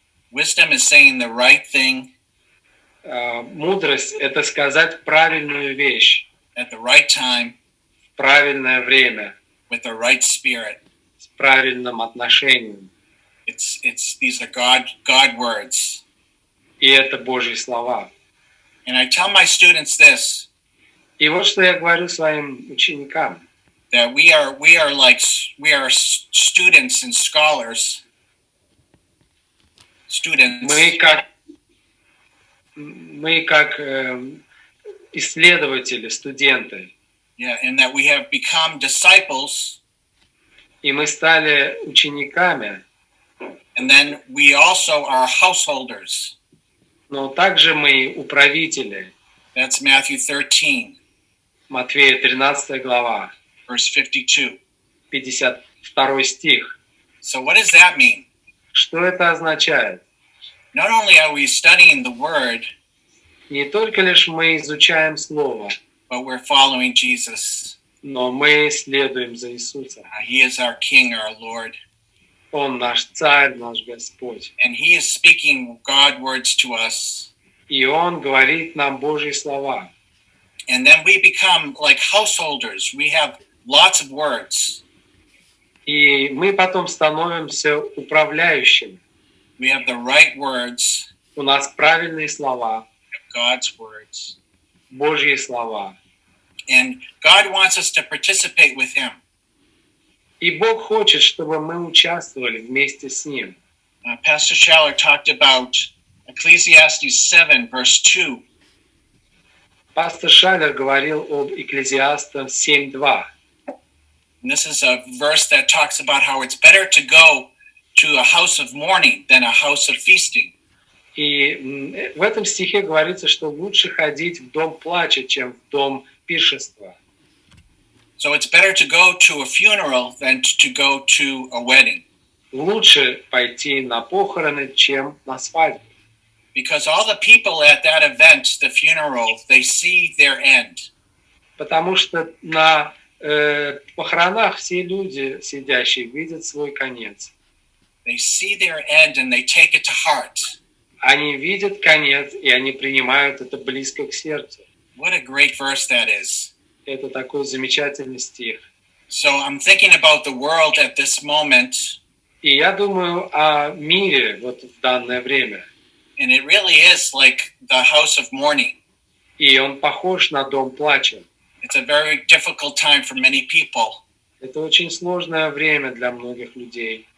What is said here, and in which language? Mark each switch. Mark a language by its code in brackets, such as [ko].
[en] Wisdom is saying the right thing [ru] Мудрость – это сказать правильную вещь [en] at the right time [ru] в правильное время, [en] with the right spirit. [ru] с правильным отношением. [en] These are God words. [ru] И это Божьи слова. [en] And I tell my students this, [ru] И вот что я говорю своим ученикам. [en] that we are students and scholars. Students. [ru] Мы как исследователи, студенты. [en] Yeah, and that we have become disciples, [ru] И мы стали учениками, [en] and then we also are householders. [ru] но также мы управители. [en] That's Matthew 13, [ru] Матфея 13 глава, [en] verse 52. [ru] 52 стих. [en] So what does that mean? [ru] Что это означает? [en] Not only are we studying the word, [ru] Не только лишь мы изучаем Слово, [en] but we're following Jesus. [ru] но мы следуем за Иисусом. [en] He is our King, our Lord. [ru] Он наш Царь, наш Господь. [en] And he is speaking God words to us. [ru] И Он говорит нам Божьи слова. [en] And then we become like householders. We have lots of words. [ru] И мы потом становимся управляющими. [en] We have the right words, [ru] У нас правильные слова, [en] God's words. [ru] Божьи слова. [en] And God wants us to participate with him. [ru] И Бог хочет, чтобы мы участвовали вместе с Ним. [en] Pastor Schaller talked about Ecclesiastes 7, verse 2. [ru] Пастор Шалер говорил об Экклезиастам 7:2. [en] And this is a verse that talks about how it's better to go to a house of mourning than a house of feasting. [ru] И в этом стихе говорится, что лучше ходить в дом плача, чем в дом пиршества. [en] So it's better to go to a funeral than to go to a wedding. [ru] Лучше пойти на похороны, чем на свадьбу. [en] Because all the people at that event, the funeral, they see their end. [ru] Потому что на похоронах все люди, сидящие, видят свой конец. [en] They see their end and they take it to heart. [ru] Они видят конец, и они принимают это близко к сердцу. [en] What a great verse that is. [ru] Это такой замечательный стих. [en] So I'm thinking about the world at this moment. [ru] И я думаю о мире вот в данное время. [en] And it really is like the house of mourning. [ru] И он похож на дом плача. [en] It's a very difficult time for many people. [ru] Это очень сложное время для многих людей.